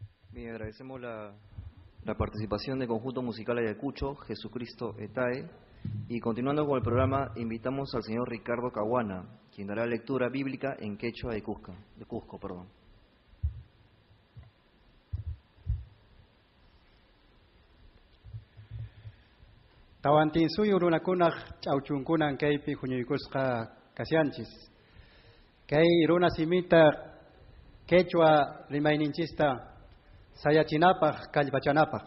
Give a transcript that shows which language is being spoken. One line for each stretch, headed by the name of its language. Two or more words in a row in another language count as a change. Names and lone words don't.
Spanish: Bien, agradecemos la participación del conjunto musical Ayacucho, Jesucristo Etae. Y continuando con el programa, invitamos al señor Ricardo Caguana, quien dará lectura bíblica en quechua de Cusco.
Quechua: Tawantin suyo runakunaq ch'awchunkunan kaypi huñuykusqa kasyanchis. Kay runa simita quechua rimayninchista sayachinapaq kallpachanapaq.